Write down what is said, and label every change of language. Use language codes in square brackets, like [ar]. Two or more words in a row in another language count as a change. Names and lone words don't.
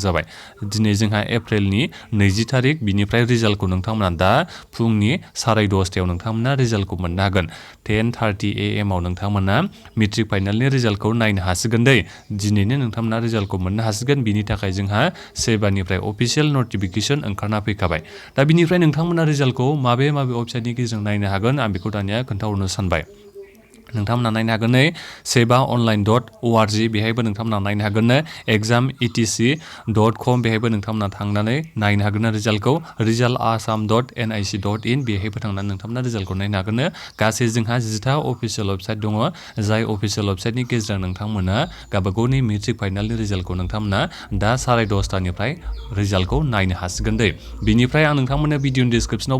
[brx] जाबाय दिनै जोंहा एप्रिलनि 20 थारिख बिनिफ्राय रिजाल्टखौ नोंथांमोना दा फुंनि 10:30 नोंथांमोना रिजाल्टखौ मोननो हागोन 10:30 AM आव नोंथांमोना मेट्रिक फाइनालनि रिजाल्टखौ नायनो हासिगोन दै दिनैनो नोंथांमोना रिजाल्टखौ मोननो हासिगोन बिनि थाखाय जोंहा सेबानिफ्राय [en] official notification [brx] ओंखारना फैखाबाय दा बिनिफ्राय नोंथांमोना रिजाल्टखौ माबे वेबसाइटनि गेजेरजों नायनो हागोन आं बेखौ दानिया खोन्थाहरनो सानबाय नोंथांमोना नायनो हागोन नै sebaonline.org बेहायबो नोंथांमोना नायनो हागोन exam.etc.com बेहायबो नोंथांमोना थांनानै नायनो हागोन रिजाल्टखौ resultassam.nic.in बेहायबो थांनानै नोंथांमोना रिजाल्टखौ नायनो हागोन गासै जोंहा 10टा [en] official website [brx] दङ जाय अफिसियेल वेबसाइटनि गेजेरजों नोंथांमोना गावबागावनि मेट्रिक फाइनालनि रिजाल्टखौ नोंथांमोना दा 10:30 रिजाल्टखौ नायनो हासिगोन दै बिनिफ्राय आं नोंथांमोननो भिडिअनि डिसक्रिपसनावबो